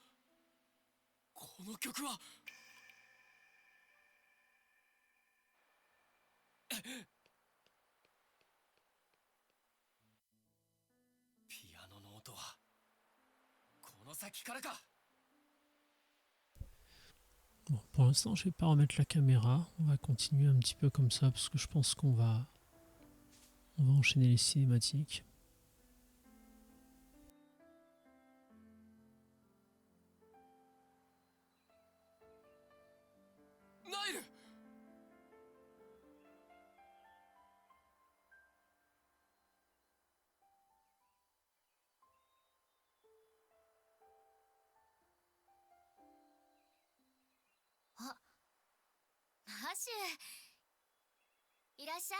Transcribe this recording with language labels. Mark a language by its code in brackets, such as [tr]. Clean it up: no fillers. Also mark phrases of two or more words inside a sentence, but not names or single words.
[ja] この曲はピアノの音はこの先からか。 [fr] Bon, pour l'instant, je vais pas remettre la caméra. On va continuer un petit peu comme ça parce que je pense on va enchaîner les cinématiques. [ja] ナイル！マシュー、いらっしゃい。